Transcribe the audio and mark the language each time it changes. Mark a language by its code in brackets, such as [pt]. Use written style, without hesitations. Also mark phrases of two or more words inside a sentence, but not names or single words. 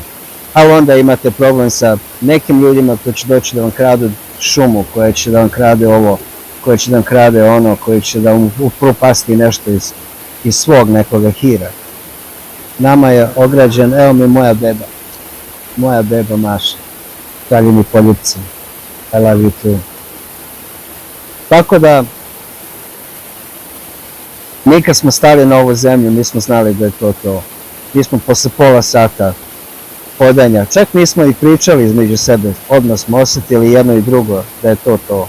[sr] Ali onda imate problem sa nekim ljudima koji će doći da vam kradu šumu, koji će da vam krade ovo, koji će da vam krade ono, koji će da vam upropasti nešto iz svog nekoga hira. Nama je ograđen, evo mi moja beba Maša, šalji mi poljupci, [en] I love you too. [sr] Tako da, mi kad smo stali na ovu zemlju, mi smo znali da je to. Mi smo posle pola sata hodanja, čak nismo i pričali između sebe, odmah smo osjetili jedno i drugo da je to.